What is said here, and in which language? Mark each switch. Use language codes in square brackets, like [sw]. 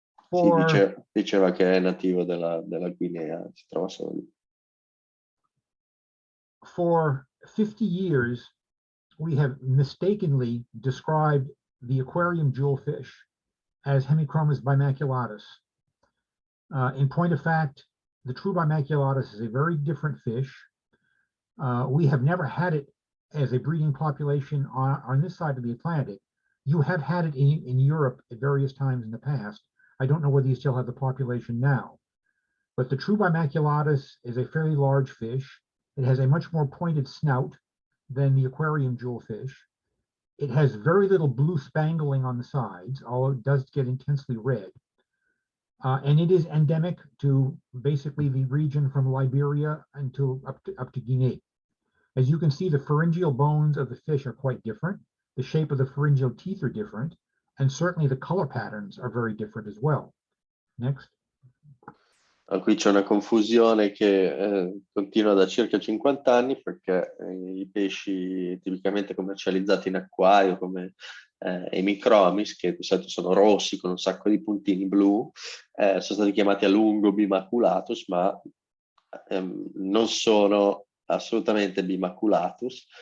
[it] Sì, diceva che è nativo della Guinea, si trova solo lì. [en] For 50 years, we have mistakenly described the aquarium jewelfish as Hemichromis bimaculatus. In point of fact, the true bimaculatus is a very different fish. We have never had it as a breeding population on this side of the Atlantic. You have had it in Europe at various times in the past. I don't know whether you still have the population now. But the true bimaculatus is a fairly large fish. It has a much more pointed snout than the aquarium jewelfish. It has very little blue spangling on the sides, although it does get intensely red. And it is endemic to basically the region from Liberia until up to Guinea. As you can see, the pharyngeal bones of the fish are quite different. The shape of the pharyngeal teeth are different, and certainly the color patterns are very different as well. Next. [it] Qui c'è una confusione che continua da circa 50 anni, perché i pesci tipicamente commercializzati in acquario come Hemichromis, che di solito sono rossi con un sacco di puntini blu, sono stati chiamati a lungo bimaculatus, ma non sono assolutamente bimaculatus.